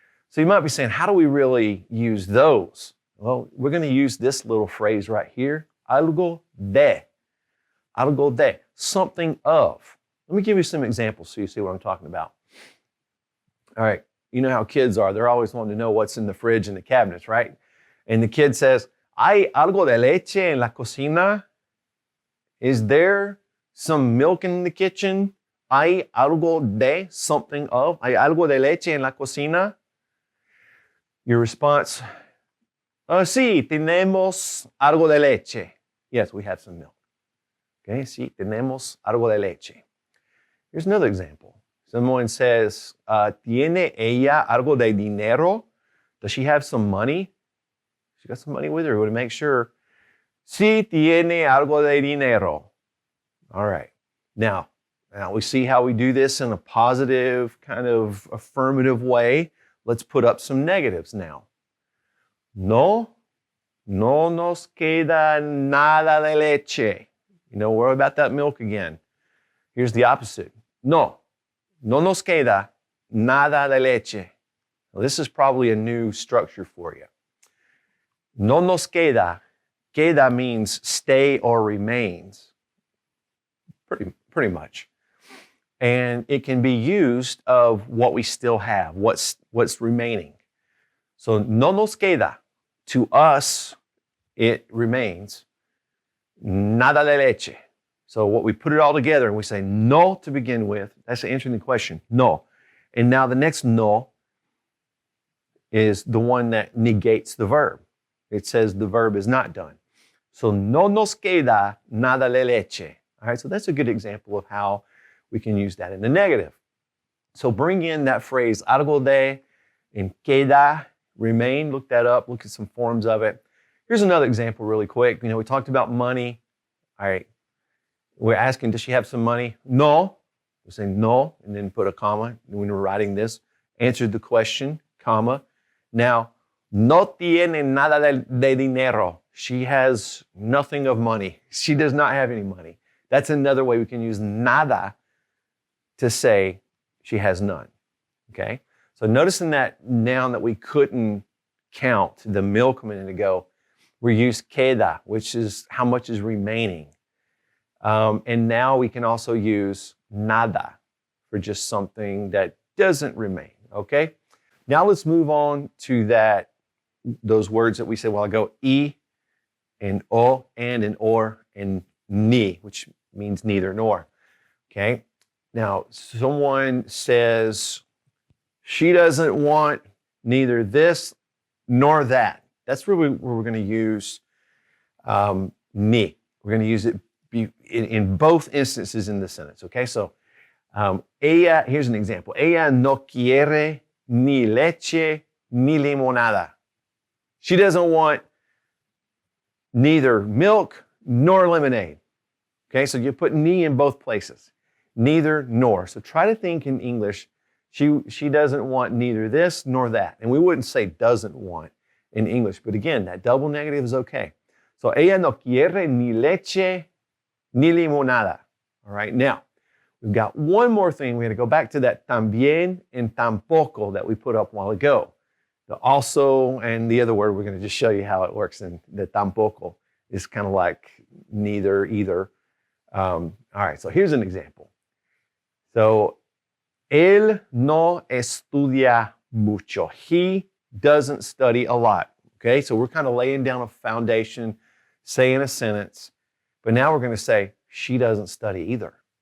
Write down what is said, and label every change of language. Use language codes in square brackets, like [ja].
[en] So you might be saying, how do we really use those? Well, we're going to use this little phrase right here, algo de. Algo de, something of. Let me give you some examples so you see what I'm talking about. All right, you know how kids are. They're always wanting to know what's in the fridge and the cabinets, right? And the kid says, [es] ¿Hay algo de leche en la cocina? [en] Is there some milk in the kitchen? [es] ¿Hay algo de, [en] something of? [es] ¿Hay algo de leche en la cocina? [en] Your response, [es] sí, tenemos algo de leche. [en] Yes, we have some milk. [es] Okay, sí, tenemos algo de leche. [en] Here's another example. Someone says, [es] ¿Tiene ella algo de dinero? [en] Does she have some money? She got some money with her. We would make sure. [es] Sí, tiene algo de dinero. [en] All right. Now we see how we do this in a positive, kind of affirmative way. Let's put up some negatives now. [es] No nos queda nada de leche. [en] Worry about that milk again. Here's the opposite. [es] No nos queda nada de leche. [en] Well, this is probably a new structure for you. [es] No nos queda. [en] Queda means stay or remains. Pretty much. And it can be used of what we still have, what's remaining. [es] So no nos queda. [en] To us, it remains [es] nada de leche. [en] So what we put it all together and we say no to begin with, that's answering the question, no. And now the next no is the one that negates the verb. It says the verb is not done. [es] So no nos queda nada de leche. [en] All right, so that's a good example of how we can use that in the negative. So bring in that phrase algo de and queda, remain, look that up, look at some forms of it. Here's another example really quick. We talked about money. All right, we're asking, does she have some money? No. We're saying no, and then put a comma when we're writing this. Answered the question, comma. [es] Now, no tiene nada de dinero. [en] She has nothing of money. She does not have any money. That's another way we can use nada to say she has none. Okay? So notice in that noun that we couldn't count, the milk a minute ago, we used queda, which is how much is remaining. And now we can also use nada for just something that doesn't remain. Okay? Now let's move on to those words that we said a while ago, y and o, and or, and ni, which means neither nor. Okay? Now, someone says, she doesn't want neither this nor that. That's where we're going to use ni. We're going to use it in both instances in the sentence. Okay? So, ella, here's an example. [es] Ella no quiere ni leche ni limonada. [en] She doesn't want neither milk nor lemonade. Okay, so you put ni in both places. Neither nor. So try to think in English, she doesn't want neither this nor that. And we wouldn't say doesn't want in English, but again, that double negative is okay. [es] So ella no quiere ni leche ni limonada. [en] All right, now, we've got one more thing. We're going to go back to that también and tampoco that we put up a while ago. The also and the other word, we're going to just show you how it works. And the tampoco is kind of like neither, either. All right, so here's an example. [es] So, él no estudia mucho. [en] He doesn't study a lot. Okay, so we're kind of laying down a foundation, saying a sentence, but now we're going to say, she doesn't study either.